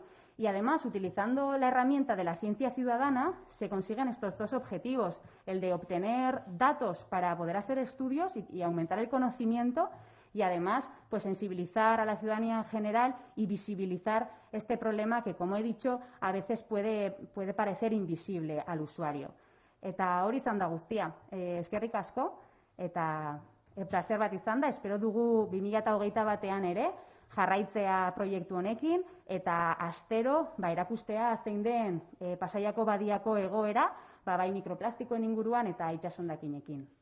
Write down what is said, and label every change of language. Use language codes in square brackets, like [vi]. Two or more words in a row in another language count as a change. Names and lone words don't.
[es] Y además, utilizando la herramienta de la ciencia ciudadana, se consiguen estos 2 objetivos: el de obtener datos para poder hacer estudios y aumentar el conocimiento, y además sensibilizar a la ciudadanía en general y visibilizar este problema que, como he dicho, a veces puede parecer invisible al usuario. [eu] Eta hori izan da guztia. Eskerrik asko, eta plazer bat izan da. Espero dugu 2021 ere jarraitzea proiektu honekin, eta astero erakustea zein den Pasaiako badiako egoera, bai mikroplastikoen inguruan eta itsasondakinekin.